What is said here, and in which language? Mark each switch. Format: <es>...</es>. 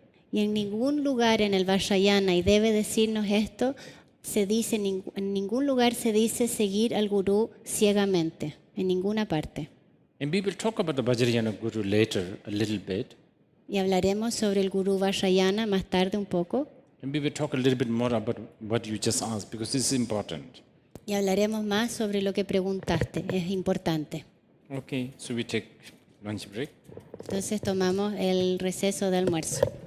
<es>Y en ningún lugar en el Vajrayana, y debe decirnos esto, se dice, en ningún lugar se dice seguir al gurú ciegamente, en ninguna parte.</es> <en>And we will talk about the Vajrayana guru later a little bit.</en> <es>Y hablaremos sobre el gurú Vajrayana más tarde un poco.</es> <en>And we will talk a little bit more about what you just asked because this is important.</en> <es>Y hablaremos más sobre lo que preguntaste, es importante.</es> <en>Okay, so we take lunch break.</en> <es>Entonces tomamos el receso de almuerzo.</es>